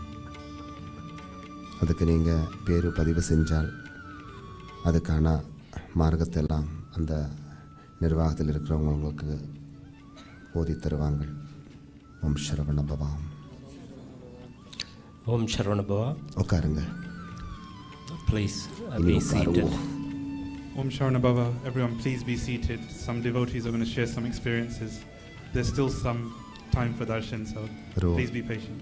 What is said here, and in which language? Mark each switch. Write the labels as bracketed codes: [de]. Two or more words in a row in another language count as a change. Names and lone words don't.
[ta] அதுக்கு நீங்கள் பேர் பதிவு செஞ்சால் அதுக்கான மார்க்கத்தை எல்லாம் அந்த நிர்வாகத்தில் இருக்கிறவங்க உங்களுக்கு ஓதி தருவாங்க. ஓம் சரவண பவா. ஓம் சரவண பவா. உட்காருங்க. [en] Please be seated. [ta] ஓம் சரவண பவா. [en] Everyone, please be seated. Some devotees are going to share some experiences. There's still some time for darshan, so please be patient.